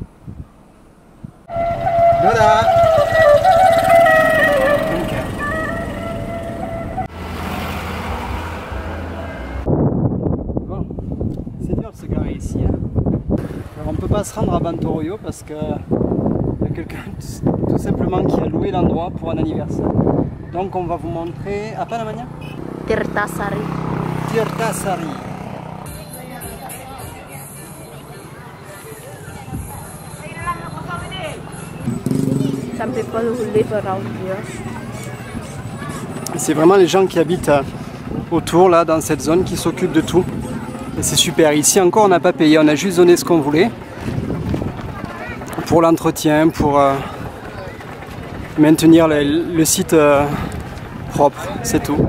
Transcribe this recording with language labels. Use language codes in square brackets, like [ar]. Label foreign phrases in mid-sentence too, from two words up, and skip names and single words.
[fr] Voilà. Se garer ici. Hein. Alors on ne peut pas se rendre à Bantoroyo parce que y a quelqu'un tout simplement qui a loué l'endroit pour un anniversaire. Donc on va vous montrer. [id] Apa namanya? Tirtasari. Tirtasari. [en] Some people who live around here. [fr] C'est vraiment les gens qui habitent autour là dans cette zone qui s'occupent de tout. Et c'est super, ici encore on n'a pas payé, on a juste donné ce qu'on voulait pour l'entretien, pour maintenir le site propre, c'est tout.